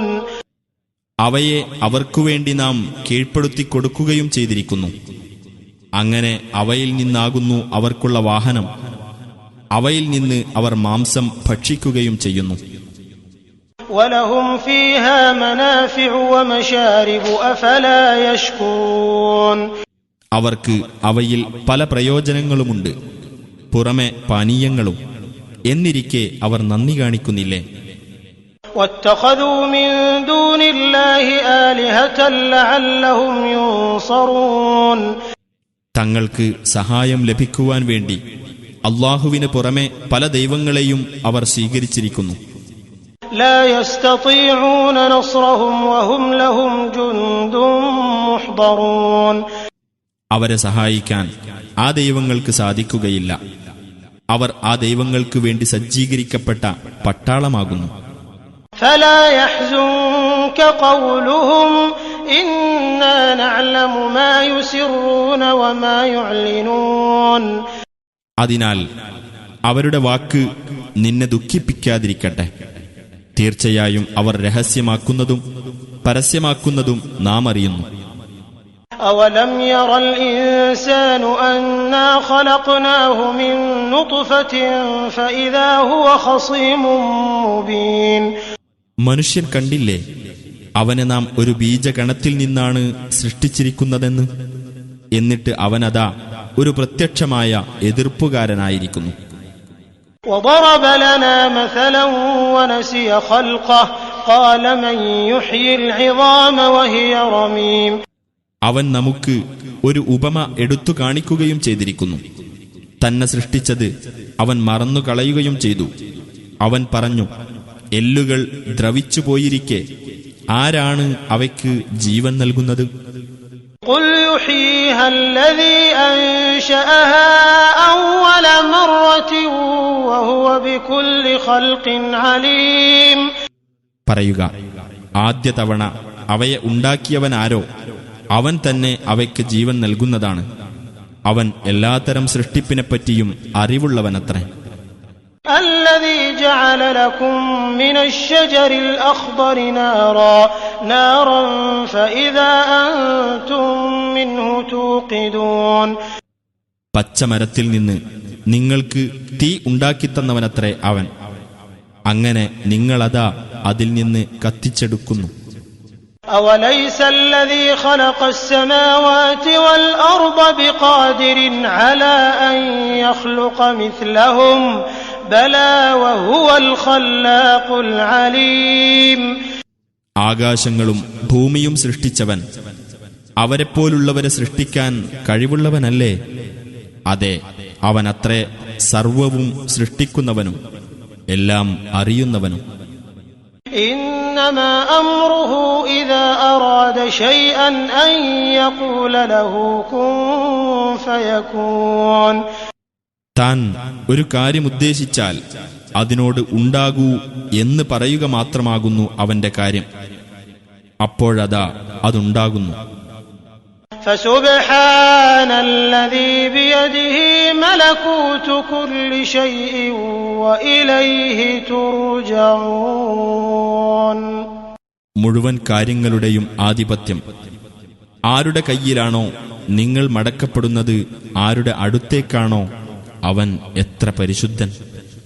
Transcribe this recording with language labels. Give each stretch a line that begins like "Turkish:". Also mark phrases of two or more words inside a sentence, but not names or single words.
Malayalam: അവയെ അവർക്കുവേണ്ടി നാം കീഴ്പ്പെടുത്തി കൊടുക്കുകയും ചെയ്തിരിക്കുന്നു. അങ്ങനെ അവയിൽ നിന്നാകുന്നു അവർക്കുള്ള വാഹനം, അവയിൽ നിന്ന് അവർ മാംസം ഭക്ഷിക്കുകയും ചെയ്യുന്നു.
Arabic: وَلَهُمْ فِيهَا مَنَافِعُ وَمَشَارِبُ أَفَلَا يَشْكُرُونَ
Malayalam: അവർക്ക് അവയിൽ പല പ്രയോജനങ്ങളുമുണ്ട്, പുറമെ പാനീയങ്ങളും. എന്നിരിക്കെ അവർ നന്ദി കാണിക്കുന്നില്ലേ?
Arabic: وَاتَّخَذُوا مِن دُونِ اللَّهِ آلِهَةً لَعَلَّهُمْ يُنصَرُونَ
Malayalam: തങ്ങൾക്ക് സഹായം ലഭിക്കുവാൻ വേണ്ടി അല്ലാഹുവിന് പുറമെ പല ദൈവങ്ങളെയും അവർ സ്വീകരിച്ചിരിക്കുന്നു.
Arabic: لا يستطيعون نصرهم وهم لهم جند محضرون
Malayalam: അവരെ സഹായിക്കാൻ ആ ദൈവങ്ങൾക്ക് സാധിക്കുകയില്ല. അവർ ആ ദൈവങ്ങൾക്ക് വേണ്ടി സജ്ജീകരിക്കപ്പെട്ട പട്ടാളമാകുന്നു.
Arabic: فلا يحزنك قولهم إنا نعلم ما يسرون وما يعلنون
Malayalam: അതിനാൽ അവരുടെ വാക്ക് നിന്നെ ദുഃഖിപ്പിക്കാതിരിക്കട്ടെ. തീർച്ചയായും അവർ രഹസ്യമാക്കുന്നതും പരസ്യമാക്കുന്നതും നാം അറിയുന്നു.
Arabic: أولم ير الإنسان أنا خلقناه من نطفة فإذا هو خصيم مبين
Malayalam: മനുഷ്യൻ കണ്ടില്ലേ, അവനെ നാം ഒരു ബീജഗണത്തിൽ നിന്നാണ് സൃഷ്ടിച്ചിരിക്കുന്നതെന്ന്. എന്നിട്ട് അവനതാ ഒരു പ്രത്യക്ഷമായ എതിർപ്പുകാരനായിരിക്കുന്നു.
Arabic: وضرب لنا مثلا ونسي خلقه قال من يحيي العظام وهي رميم
Malayalam: അവൻ നമുക്ക് ഒരു ഉപമ എടുത്തു കാണിക്കുകയും ചെയ്തിരിക്കുന്നു. തന്നെ സൃഷ്ടിച്ചത് അവൻ മറന്നു കളയുകയും ചെയ്തു. അവൻ പറഞ്ഞു, എല്ലുകൾ ദ്രവിച്ചു പോയിരിക്കെ ആരാണ് അവയ്ക്ക് ജീവൻ നൽകുന്നത്?
Arabic: قل يحييها الذي أنشأها أول مرة وهو بكل خلق عليم
Malayalam: പറയുക, ആദ്യ തവണ അവയെ ഉണ്ടാക്കിയവനാരോ അവൻ തന്നെ അവയ്ക്ക് ജീവൻ നൽകുന്നതാണ്. അവൻ എല്ലാത്തരം സൃഷ്ടിപ്പിനെപ്പറ്റിയും അറിവുള്ളവനത്രേ.
Arabic: الذي جعل لكم من الشجر الأخضر نارا فإذا أنتم منه توقدون
Malayalam: പച്ചമരത്തിൽ നിന്ന് നിങ്ങൾക്ക് തീ ഉണ്ടാക്കിത്തന്നവനത്രേ അവൻ. അങ്ങനെ നിങ്ങളതാ അതിൽ നിന്ന് കത്തിച്ചെടുക്കുന്നു.
Arabic: أوليس الذي خلق السماوات والأرض بقادر على أن يخلق مثلهم بلى وهو الخلاق العليم
Malayalam: ആകാശങ്ങളും ഭൂമിയും സൃഷ്ടിച്ചവൻ അവരെപ്പോലുള്ളവരെ സൃഷ്ടിക്കാൻ കഴിവുള്ളവനല്ലേ? അതെ, അവനത്രേ സർവവും സൃഷ്ടിക്കുന്നവനും എല്ലാം അറിയുന്നവനും.
Arabic: إنما أمره إذا أراد شيئا أن يقول له كن فيكون
Malayalam: താൻ ഒരു കാര്യം ഉദ്ദേശിച്ചാൽ അതിനോട് ഉണ്ടാകൂ എന്ന് പറയുക മാത്രമാകുന്നു അവന്റെ കാര്യം. അപ്പോഴതാ അതുണ്ടാകുന്നു.
Arabic: فسبحان الذي بيده ملكوت كل شيء وإليه ترجعون
Malayalam: മുഴുവൻ കാര്യങ്ങളുടെയും ആധിപത്യം ആരുടെ കയ്യിലാണോ നിങ്ങൾ മടക്കപ്പെടുന്നത്, ആരുടെ അടുത്തേക്കാണോ അവൻ എത്ര പരിശുദ്ധൻ.